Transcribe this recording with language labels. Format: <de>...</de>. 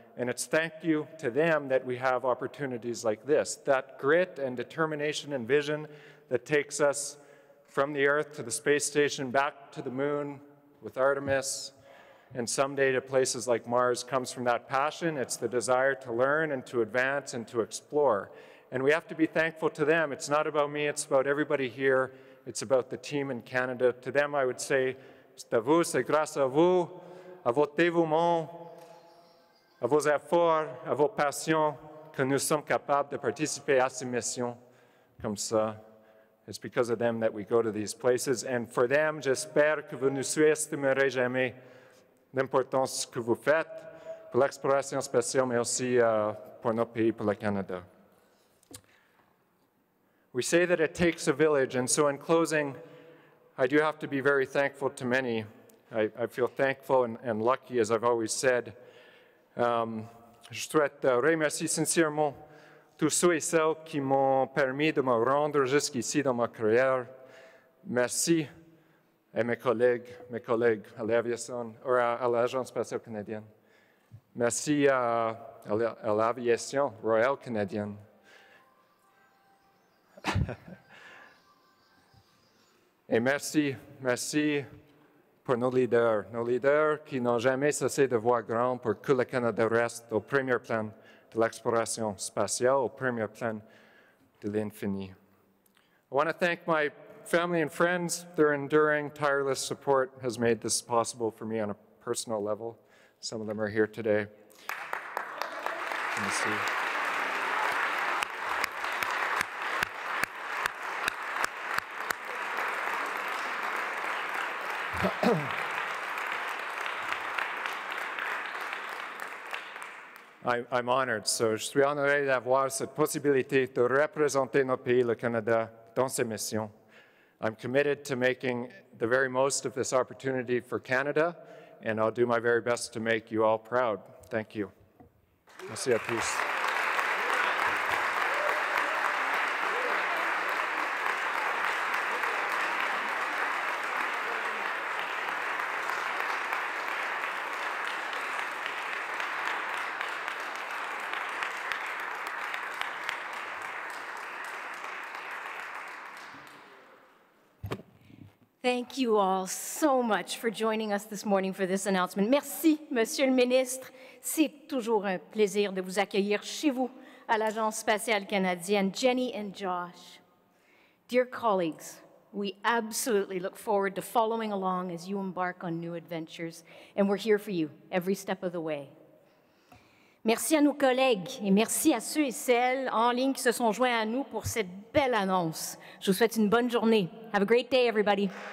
<en>And it's thank you to them that we have opportunities like this, that grit and determination and vision that takes us from the Earth to the space station, back to the moon with Artemis, and someday to places like Mars comes from that passion. It's the desire to learn and to advance and to explore. And we have to be thankful to them. It's not about me, it's about everybody here. It's about the team in Canada. To them, I would say,</en> <fr>c'est à vous, c'est grâce à vous, à votre dévouement, à vos efforts, à vos passions, que nous sommes capables de participer à ces missions comme ça.</fr> <en>It's because of them that we go to these places. And for them,</en> <fr>j'espère que vous ne sous-estimerez jamais l'importance que vous faites pour l'exploration spatiale, mais aussi pour notre pays, pour le Canada.</fr> <en>We say that it takes a village, and so in closing, I do have to be very thankful to many. I feel thankful and lucky, as I've always said.</en> <fr>Je souhaite remercier sincèrement tous ceux et celles qui m'ont permis de me rendre jusqu'ici dans ma carrière. Merci à mes collègues à l'aviation, ou à l'Agence spatiale canadienne. Merci à l'aviation royale canadienne. Et merci pour nos leaders qui n'ont jamais cessé de voir grand pour que le Canada reste au premier plan de l'exploration spatiale au premier plan de l'infini.</fr> <en>I want to thank my family and friends. Their enduring, tireless support has made this possible for me on a personal level. Some of them are here today. Let me see. I'm honored.</en> <fr>So, je suis honoré d'avoir cette possibilité de représenter notre pays, le Canada, dans ces missions.</fr> <en>I'm committed to making the very most of this opportunity for Canada, and I'll do my very best to make you all proud. Thank you.</en> <fr>Merci à tous.</fr> <en>Thank you all so much for joining us this morning for this announcement.</en> <fr>Merci, Monsieur le Ministre. C'est toujours un plaisir de vous accueillir chez vous à l'Agence spatiale canadienne.</fr> <en>Jenny and Josh, dear colleagues, we absolutely look forward to following along as you embark on new adventures, and we're here for you every step of the way.</en> <fr>Merci à nos collègues et merci à ceux et celles en ligne qui se sont joints à nous pour cette belle annonce. Je vous souhaite une bonne journée.</fr> <en>Have a great day, everybody.</en>